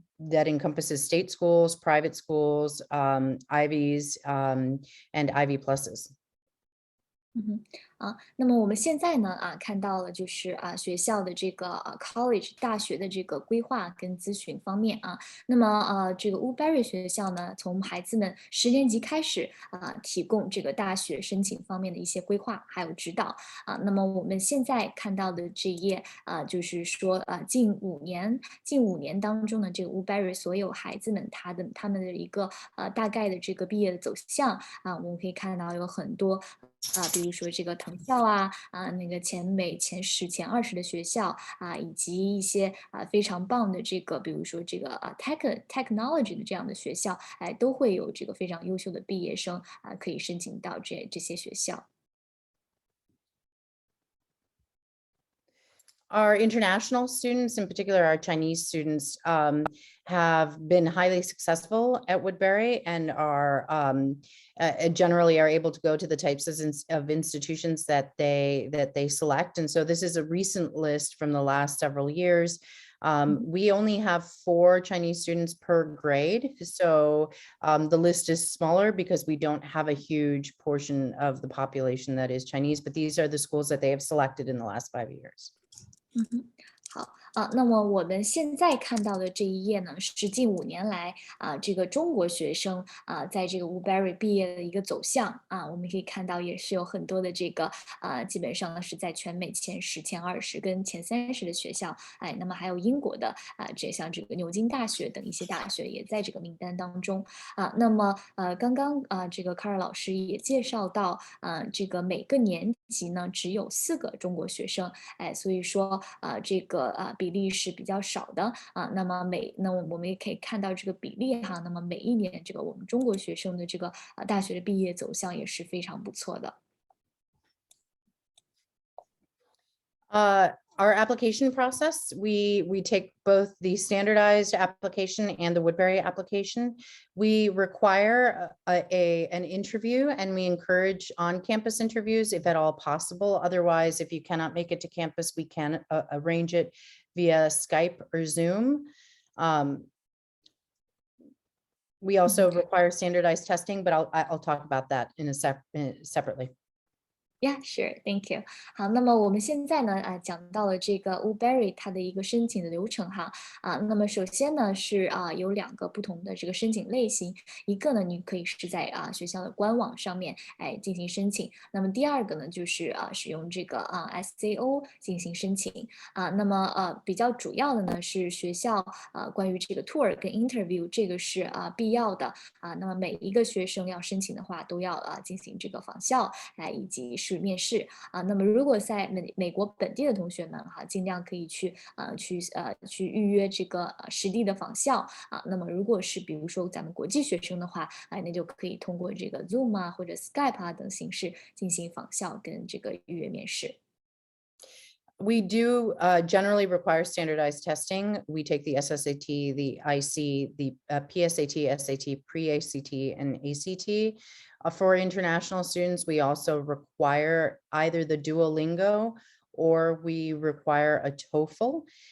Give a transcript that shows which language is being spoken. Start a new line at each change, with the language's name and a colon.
English: That encompasses state schools, private schools, Ivies, and Ivy Pluses.
Chinese: 那么我们现在呢看到了就是学校的这个college 大学的这个规划跟咨询方面那么这个 Woodberry 学校呢，从孩子们10年级开始提供这个大学申请方面的一些规划还有指导那么我们现在看到的这一页就是说近5 年当中呢，这个 Woodberry 所有孩子们他们的一个大概的这个毕业的走向我们可以看到有很多比如说这个藤校那个前10、前20的学校以及一些非常棒的这个，比如说这个technology 的这样的学校，都会有这个非常优秀的毕业生可以申请到这些学校。
English: Our international students, in particular our Chinese students, have been highly successful at Woodberry and are generally are able to go to the types of institutions that they select. And so this is a recent list from the last several years. We only have 4 Chinese students per grade. So the list is smaller because we don't have a huge portion of the population that is Chinese, but these are the schools that they have selected in the last 5 years.
Chinese: 好那么我们现在看到的这一页呢，是近5年来这个中国学生在这个 Woodberry 毕业的一个走向我们可以看到也是有很多的这个基本上是在全美前10、前20跟前30的学校，那么还有英国的像这个牛津大学等一些大学也在这个名单当中那么刚刚这个卡尔老师也介绍到这个每个年级呢只有4个中国学生，所以说这个比例是比较少的那么我们也可以看到这个比例那么每一年这个我们中国学生的这个大学的毕业走向也是非常不错的。
English: Our application process, we take both the standardized application and the Woodberry application. We require an interview and we encourage on-campus interviews if at all possible. Otherwise, if you cannot make it to campus, we can arrange it via Skype or Zoom. We also require standardized testing, but I'll talk about that separately. Yeah, sure. Thank you.
Chinese: 好，那么我们现在呢，讲到了这个 Woodberry 它的一个申请的流程那么首先呢是有2个不同的这个申请类型，一个呢你可以是在学校的官网上面进行申请，那么第2个呢就是使用这个SAO 进行申请那么比较主要的呢是学校关于这个 tour 跟 interview 这个是必要的那么每一个学生要申请的话都要进行这个访校以及是面试那么如果在美国本地的同学们尽量可以去预约这个实地的访校那么如果是比如说咱们国际学生的话那就可以通过这个 Zoom 或者 Skype 等形式进行访校跟这个预约面试。
English: We do generally require standardized testing. We take the SSAT, the IC, the PSAT, SAT, pre-ACT, and ACT. For international students, we also require either the Duolingo or we require a TOEFL.